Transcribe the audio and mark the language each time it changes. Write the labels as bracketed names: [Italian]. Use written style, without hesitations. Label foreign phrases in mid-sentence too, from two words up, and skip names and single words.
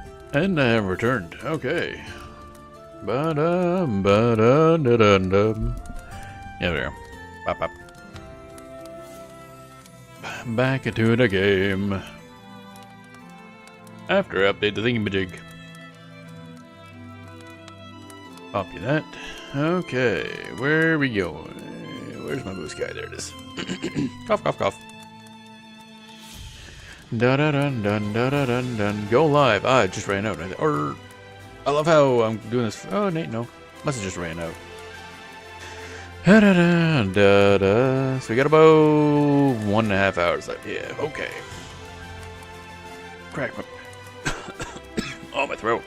[English] And I have returned. Okay. Ba-dum, ba-dum-da-dum-dum. Yeah, there we go. Bop, bop. Back into the game. After update the thingamajig. Copy that. Okay, where are we going? Where's my moose guy? There it is. Cough, cough, cough. Da da dun dun da da dun dun. Go live. Ah, it just ran out. Or I love how I'm doing this. Oh, Nate, no. Must have just ran out. Da da da da da. So we got about 1.5 hours left. Yeah, okay. Crack my. Oh, my throat.